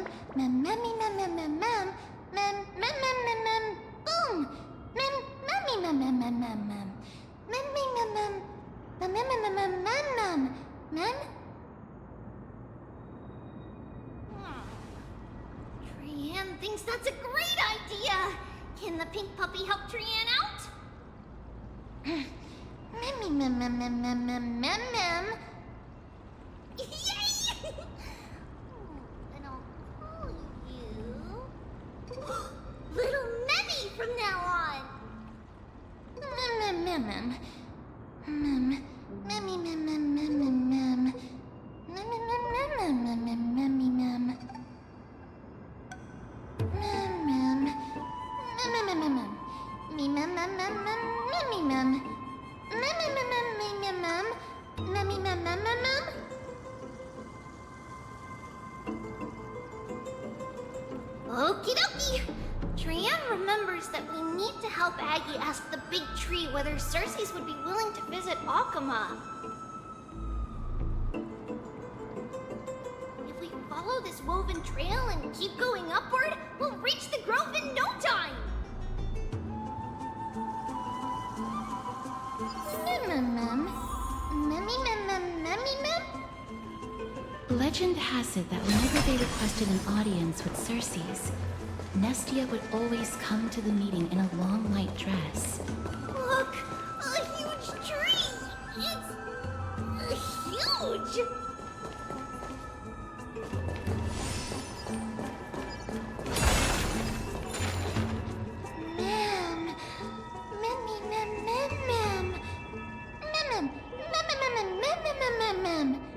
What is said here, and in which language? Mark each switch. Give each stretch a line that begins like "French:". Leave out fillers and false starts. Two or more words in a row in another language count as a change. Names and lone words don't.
English: Memmy, mem, mem, mem, mem. Mem, mem, mem, mem, mem. Boom! Mem, memmy, mem, mem, mem, mem, mem. Memmy, mem, mem. Mem, mem, mem, mem, mem, mem. Mem? Trian thinks that's a great idea. Can the pink puppy help Trian out? Memmy, mem, mem, mem, mem, mem, mem, mem. Yay! And I'll call you Little Memmy from now on. Mem, mem, mem, mem. Memmy, mem, mem, mem, mem, mem. Mem, mem, mem, mem, mem, mem, memmy, mem. Mem, mem. Mem, mem, mem, mem. Me, mem, mem, mem, mem, memmy, mem. Mem, mem, mem, mem, mem, mem. Memmy, mem, mem, mem, mem. Okie dokie! Trian remembers that we need to help Aggie ask the big tree whether Cersei's would be willing to visit Akama. If we follow this woven trail and keep going upward, we'll reach the grove in no time! Mem. Memmy, mem, mem, memmy, mem? Legend has it that whenever they requested an audience with Cersei's, Nestia would always come to the meeting in a long white dress. Look! A huge tree! It's huge! Mem. Memmy, mem, mem, mem. Mem, mem, mem, mem, mem, mem, mem, mem.